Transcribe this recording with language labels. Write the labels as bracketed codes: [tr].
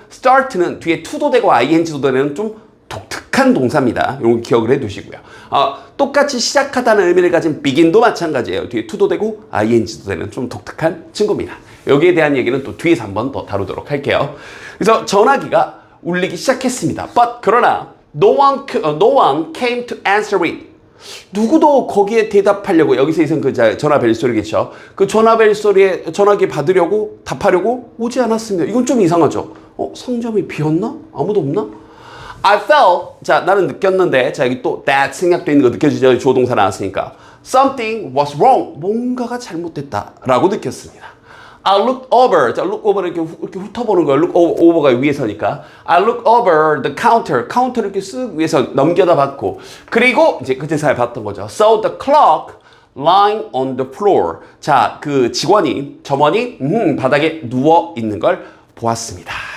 [ko] start는 뒤에 to도 되고 ing도 되는 좀 독특한 동사입니다. 이런 거 기억을 해두시고요. 똑같이 시작하다는 의미를 가진 begin도 마찬가지예요. 뒤에 to도 되고 ing도 되는 좀 독특한 친구입니다. 여기에 대한 얘기는 또 뒤에서 한번 더 다루도록 할게요. 그래서 전화기가 울리기 시작했습니다. [en] But [ko] 그러나 [en] no one came to answer it. [ko] 누구도 거기에 대답하려고 여기서 이선 그 전화벨 소리겠죠. 그 전화벨 소리에 전화기 받으려고 답하려고 오지 않았습니다. 이건 좀 이상하죠. 상점이 비었나? 아무도 없나? [en] I felt [ko] 자 나는 느꼈는데 자 여기 또 that 생략돼 있는 거 느껴지죠. 조동사 나왔으니까 [en] something was wrong [ko] 뭔가가 잘못됐다라고 느꼈습니다. [en] I looked over 자 look over [ko] 이렇게 훑어보는 거예요. look over가 위에서니까 [en] I looked over the counter [ko] 를 이렇게 쓱 위에서 넘겨다 봤고 그리고 이제 그 대사에 봤던 거죠. [en] So the clock lying on the floor [ko] 자 그 점원이 바닥에 누워 있는 걸 보았습니다.